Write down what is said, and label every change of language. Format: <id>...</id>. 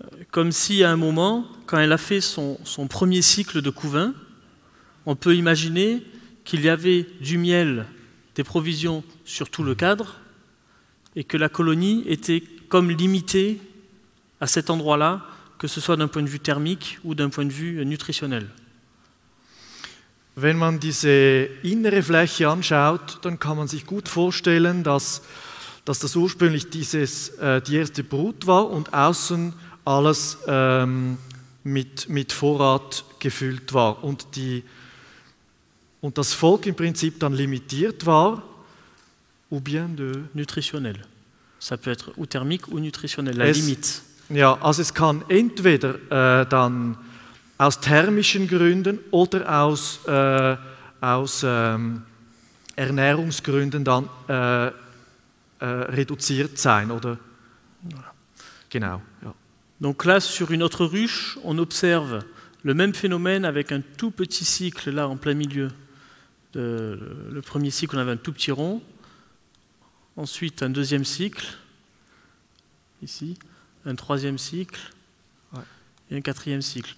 <fr>Comme si à un moment, quand elle a fait son premier cycle de couvain, on peut imaginer qu'il y avait du miel, des provisions sur tout le cadre, et que la colonie était comme limitée à cet endroit-là, que ce soit d'un point de vue thermique ou d'un point de vue nutritionnel.</fr> <de>Wenn man diese innere Fläche anschaut, dann kann man sich gut vorstellen, dass das ursprünglich die erste Brut war und außen alles mit Vorrat gefüllt war und das Volk im Prinzip dann limitiert war,</de> <fr>ou bien de nutritionnel. Ça peut être ou thermique ou nutritionnel, la limite.</fr> <de>Ja, also es kann entweder dann aus thermischen Gründen oder aus Ernährungsgründen dann reduziert sein, oder? Genau, ja.</de> <fr>Donc là, sur une autre ruche, on observe le même phénomène avec un tout petit cycle là en plein milieu. Le premier cycle, on avait un tout petit rond. Ensuite, un deuxième cycle, ici, un troisième cycle et un quatrième cycle.</fr>